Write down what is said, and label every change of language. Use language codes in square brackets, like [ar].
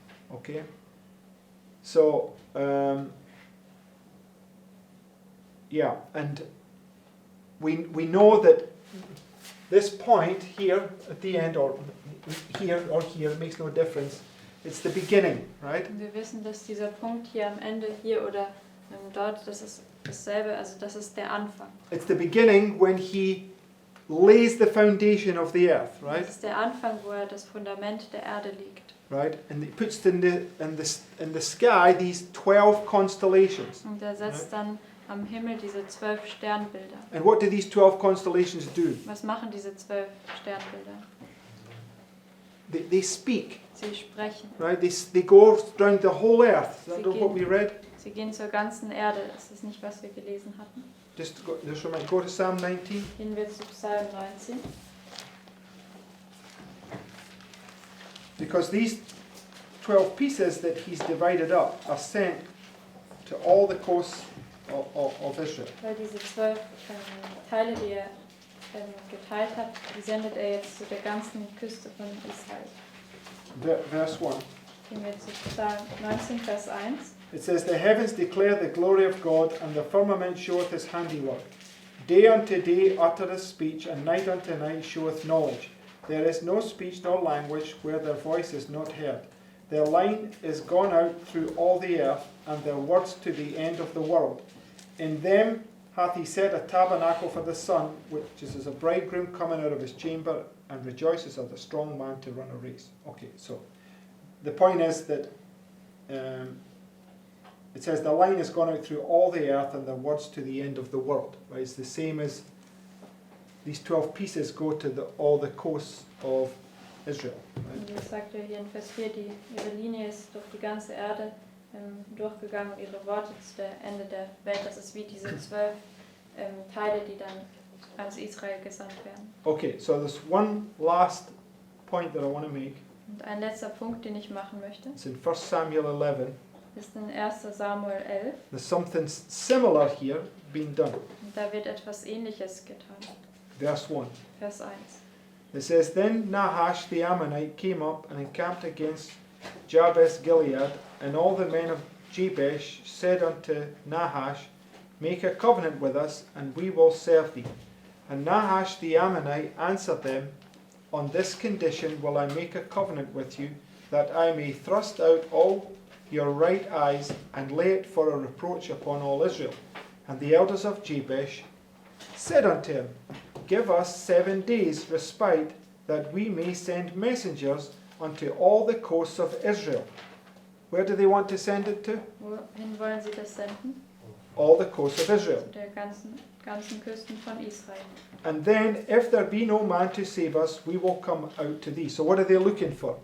[en] Okay. So, yeah, and we know that this point here at the end, or here, it makes no difference. It's the beginning, right? [de] Und wir wissen, dass dieser Punkt hier am Ende, hier oder dort, das ist dasselbe, also das ist der Anfang. [en] It's the beginning when he lays the foundation of the earth, right? [de] Das ist der Anfang, wo das Fundament der Erde liegt. [en] Right, and he puts in the sky these 12 constellations. [de] Und er setzt dann am Himmel diese 12 Sternbilder. [en] And what do these 12 constellations do? [de] Was machen diese 12 Sternbilder? [en] They speak, [de] Sie sprechen. [en] right? They go around the whole earth. Is that [de] Sie [en] what we read? [de] Sie gehen zur ganzen Erde. Das ist nicht, was wir gelesen hatten. [en] Just go to Psalm 19. [de] Gehen wir zu Psalm 19. [en] Because these 12 pieces that he's divided up are sent to all the coasts of Israel. [de] Weil diese 12 Teile, die er geteilt hat, die sendet er jetzt zu der ganzen Küste von Israel. [en] Verse 1. [de] Gehen wir zu Psalm 19, Vers 1. [en] It says, the heavens declare the glory of God, and the firmament showeth his handiwork. Day unto day uttereth speech, and night unto night showeth knowledge. There is no speech nor language where their voice is not heard. Their line is gone out through all the earth, and their words to the end of the world. In them hath he set a tabernacle for the sun, which is as a bridegroom coming out of his chamber, and rejoices as a strong man to run a race. Okay, so the point is that it says the line has gone out through all the earth, and their words to the end of the world. Right? It's the same as these 12 pieces go to all the coasts of Israel. Right? [de] Und das sagt er hier in Vers 4, ihre Linie ist durch die ganze Erde durchgegangen, ihre Worte zu der Ende der Welt. Das ist wie diese 12 Teile, die dann ans Israel gesandt werden. [en] Okay, so there's one last point that I want to make. [de] Und ein letzter Punkt, den ich machen möchte. [en] It's in 1 Samuel 11. [de] ist in 1. Samuel 11. [en] There's something similar here being done. [de] Und da wird etwas Ähnliches getan. [en] Verse 1. [de] Vers 1. [en] It says, Then Nahash the Ammonite came up and encamped against Jabez Gilead, and all the men of Jabesh said unto Nahash, Make a covenant with us, and we will serve thee. And Nahash the Ammonite answered them, On this condition will I make a covenant with you, that I may thrust out all your right eyes, and lay it for a reproach upon all Israel. And the elders of Jabesh said unto him, Give us 7 days respite, that we may send messengers unto all the coasts of Israel. Where do they want to send it to? [de] Wohin wollen Sie das senden? [en] All the coasts of Israel. [de] Zu der ganzen Küsten von Israel. [en] And then, if there be no man to save us, we will come out to thee. So what are they looking for?